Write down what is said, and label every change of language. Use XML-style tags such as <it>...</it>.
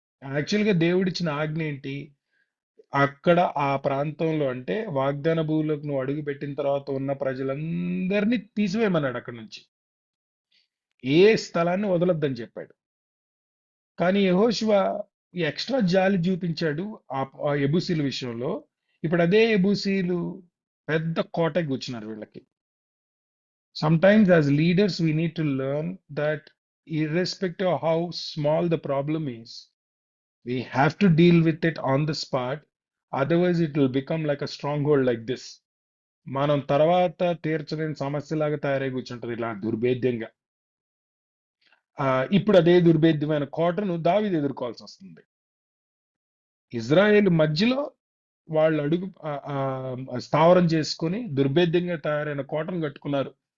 <te>యాక్చువల్గా దేవుడిచ్చిన ఆజ్ఞ ఏంటి? అక్కడ ఆ ప్రాంతంలో, అంటే వాగ్దాన భూమిలోకి నువ్వు అడుగు పెట్టిన తర్వాత ఉన్న ప్రజలందరినీ తీసివేయమన్నాడు అక్కడి నుంచి, ఏ స్థలాన్ని వదలొద్దని చెప్పాడు. కానీ యెహోషువ ఈ ఎక్స్ట్రా జాలి చూపించాడు ఆ యెబూసీల విషయంలో. ఇప్పుడు అదే యెబూసీలు పెద్ద కోట కూర్చున్నారు వీళ్ళకి.</te> <en>Sometimes as leaders we need to learn that irrespective of how small the problem is, we have to deal with it on the spot, otherwise it will become like a stronghold like this.</en> <te>మనం తర్వాత తీర్చలేని సమస్యలాగా తయారై కూర్చుంటది ఇలా దుర్భేద్యంగా. ఇప్పుడు అదే దుర్భేద్యమైన కోటను దావీదు ఎదుర్కోవాల్సి వస్తుంది. ఇజ్రాయేల్ మధ్యలో వాళ్ళు అడుగు స్థావరం చేసుకొని దుర్భేద్యంగా తయారైన కోటను కట్టుకున్నారు.</te>